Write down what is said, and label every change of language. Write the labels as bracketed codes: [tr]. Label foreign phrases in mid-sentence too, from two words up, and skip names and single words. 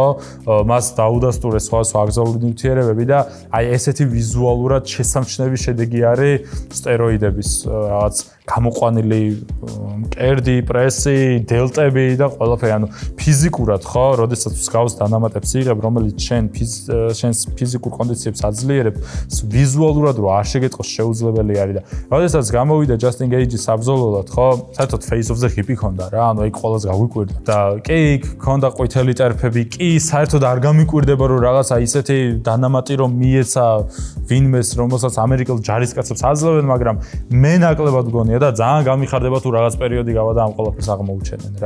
[ka] მას დაუდასტურეს სხვადასხვა აკრძალული ნივთიერებები და აი ესეთი ვიზუალურად შესამჩნევი შედეგი არის სტეროიდების რაღაც გამოყვანილი მკერდი, პრესი, დელტები და ყველაფერი, ფიზიკურად, ხო? როდესაც მსგავს დანამატებს იღებ, რომელიც შენს ფიზიკურ კონდიციებს აძლიერებს, ვიზუალურად რო არ შეგეტყოს შეუძლებელი არის და როდესაც გამოვიდა ჯასტინ გეიჯი საბრძოლველად, ხო? საერთოდ [en] face of the hip [ka] ჰქონდა რა, ეგ ყველას გაგვიკვირდა. და კი, ჰქონდა ყვითელი ტერფები, კი, საერთოდ არ გამიკვირდება, რომ რაღაცა ისეთი დანამატი რომ მიეცა ვინმეს, რომელსაც ამერიკელ ჯარისკაცებს აძლევენ, მაგრამ მე ნაკლებად მგონია და ძალიან გამიხარდება თუ რაღაც პერიოდი გავა და ამ ყველაფერს აღმოუჩენენ რა.